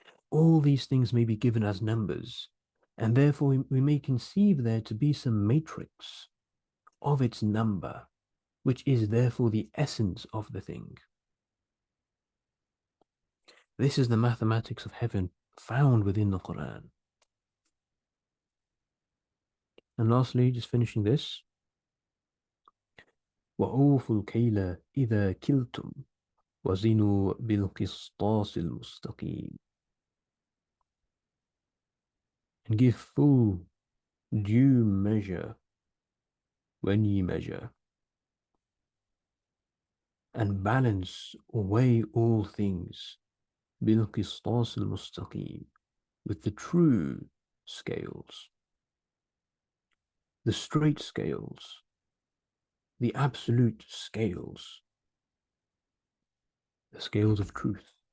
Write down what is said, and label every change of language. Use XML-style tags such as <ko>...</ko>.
<en>All these things may be given as numbers, and therefore we may conceive there to be some matrix of its number, which is therefore the essence of the thing. This is the mathematics of heaven found within the Qur'an. And lastly, just finishing this,</en> <ar>وَأَوْفُوا الْكَيْلَ إِذَا كِلْتُمْ وَزِنُوا بِالْقِسْطَاسِ الْمُسْتَقِيمِ.</ar> <en>And give full due measure when ye measure, and balance or weigh all things</en> <ar>بالقسطاس المستقيم,</ar> <en>with the true scales, the straight scales, the absolute scales, the scales of truth.</en>